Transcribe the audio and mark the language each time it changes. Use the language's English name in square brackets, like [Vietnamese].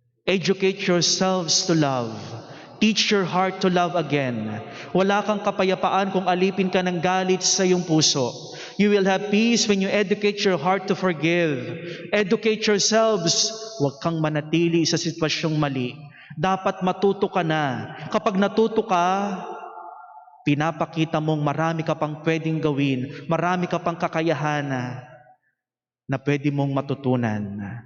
[English] Educate yourselves to love. Teach your heart to love again. [Filipino] Wala kang kapayapaan kung alipin ka ng galit sa iyong puso. [English] You will have peace when you educate your heart to forgive. Educate yourselves. [Filipino] Huwag kang manatili sa sitwasyong mali. Dapat matuto ka na. Kapag natuto ka, pinapakita mong marami ka pang pwedeng gawin, marami ka pang kakayahan na pwede mong matutunan.